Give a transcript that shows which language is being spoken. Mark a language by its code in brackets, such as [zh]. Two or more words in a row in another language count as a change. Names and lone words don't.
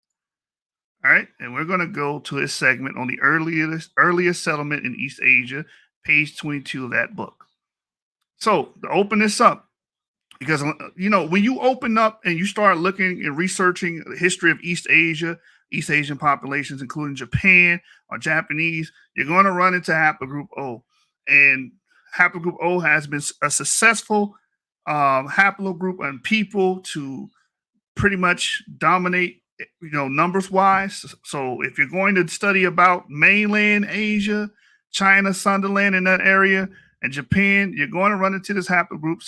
[en] All right, and we're going to go to his segment on the earliest settlement in East Asia, page 22 of that book. So to open this up, because when you open up and you start looking and researching the history of East Asian populations, including Japan or Japanese, you're going to run into haplogroup O, and haplogroup O has been a successful haplogroup on people to pretty much dominate, numbers wise. So if you're going to study about mainland Asia, China, Sunderland in that area, and Japan, you're going to run into this haplogroup.